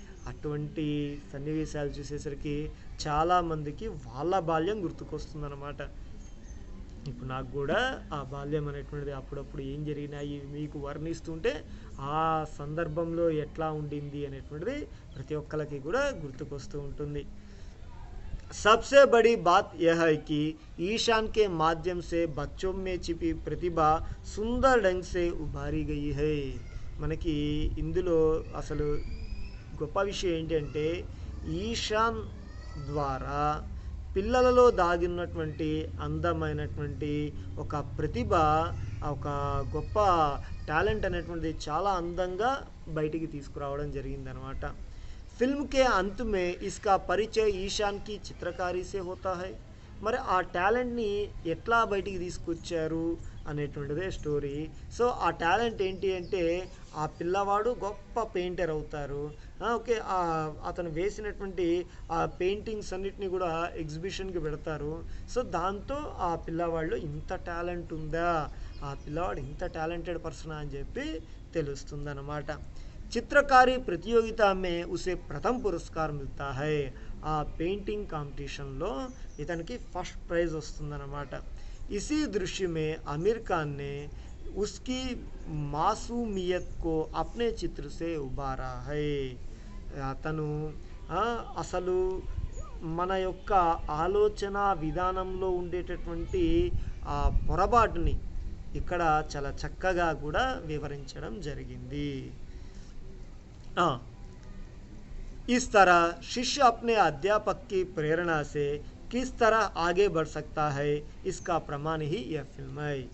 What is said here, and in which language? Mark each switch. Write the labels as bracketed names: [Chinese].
[Telugu] అటువంటి సన్నివేశాలు చూసేసరికి చాలామందికి వాళ్ళ బాల్యం గుర్తుకొస్తుందన్నమాట. ఇప్పుడు నాకు కూడా ఆ బాల్యం అనేటువంటిది అప్పుడప్పుడు ఏం జరిగినాయి మీకు వర్ణిస్తుంటే ఆ సందర్భంలో ఎట్లా ఉండింది అనేటువంటిది ప్రతి ఒక్కరికి కూడా గుర్తుకొస్తూ ఉంటుంది. [Hindi] सबसे बड़ी बात यह है कि ईशान के माध्यम से बच्चों में छिपी प्रतिभा सुंदर ढंग से उभारी गई है. [Telugu] మనకి ఇందులో అసలు గొప్ప విషయం ఏంటంటే, ఈశాన్ ద్వారా పిల్లలలో దాగినటువంటి అందమైనటువంటి ఒక ప్రతిభ, ఒక గొప్ప టాలెంట్ అనేటువంటిది చాలా అందంగా బయటికి తీసుకురావడం జరిగిందనమాట. [Hindi] फिल्म के अंत में इसका परिचय ईशान की चित्रकारी से होता है. [Telugu] మరి ఆ టాలెంట్ని ఎట్లా బయటికి తీసుకొచ్చారు అనేటువంటిదే స్టోరీ. సో ఆ టాలెంట్ ఏంటి అంటే, ఆ పిల్లవాడు గొప్ప పెయింటర్ అవుతారు. ఓకే, అతను వేసినటువంటి ఆ పెయింటింగ్స్ అన్నిటిని కూడా ఎగ్జిబిషన్కి పెడతారు. సో దాంతో ఆ పిల్లవాళ్ళు ఇంత టాలెంట్ ఉందా, ఆ పిల్లవాడు ఇంత టాలెంటెడ్ పర్సన్ అని చెప్పి తెలుస్తుందన్నమాట. [Hindi] चित्रकारी प्रतियोगिता में उसे प्रथम पुरस्कार मिलता है. [Telugu] ఆ పెయింటింగ్ కాంపిటీషన్లో ఇతనికి ఫస్ట్ ప్రైజ్ వస్తుందన్నమాట. [Hindi] इसी दृश्य में आमिर खान ने उसकी मासूमियत को अपने चित्र से उबारा है. [Telugu] అతను అసలు మన యొక్క ఆలోచన విధానంలో ఉండేటటువంటి ఆ పొరపాటుని ఇక్కడ చాలా చక్కగా కూడా వివరించడం జరిగింది. [Hindi] इस तरह शिष्य अपने अध्यापक की प्रेरणा से किस तरह आगे बढ़ सकता है, इसका प्रमाण ही यह फिल्म है.